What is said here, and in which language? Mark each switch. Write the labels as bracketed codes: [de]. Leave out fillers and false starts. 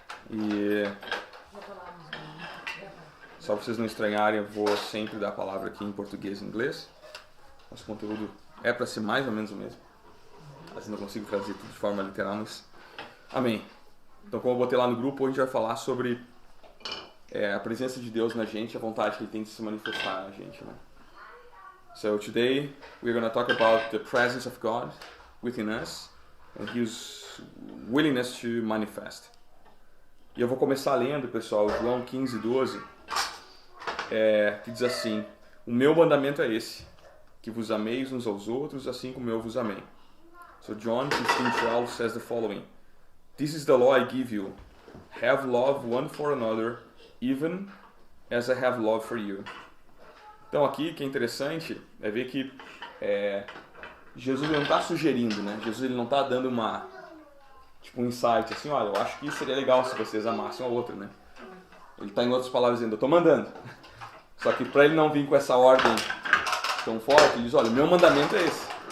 [pt] E só para vocês não estranharem, eu vou sempre dar a palavra aqui em português e inglês. Nosso conteúdo é para ser mais ou menos o mesmo. Assim não consigo traduzir tudo de forma literal, mas amém. Então, como eu botei lá no grupo, hoje a gente vai falar sobre a presença de Deus na gente, a vontade que Ele tem de se manifestar na gente, né? [en] So today we're going to talk about the presence of God within us and His willingness to manifest. [pt] E eu vou começar lendo, pessoal, João 15:12, que diz assim: o meu mandamento é esse, que vos ameis uns aos outros, assim como eu vos amei. [en] So John 15:12 says the following: This is the law I give you, have love one for another, even as I have love for you. [pt] Então aqui, que é interessante, é ver que Jesus não está sugerindo, né? Jesus ele não está dando um insight, assim, olha, eu acho que seria legal se vocês amassem um ao outro, né? Ele está, em outras palavras, dizendo, eu estou mandando. Só que para ele não vir com essa ordem tão forte, ele diz, olha, o meu mandamento é esse.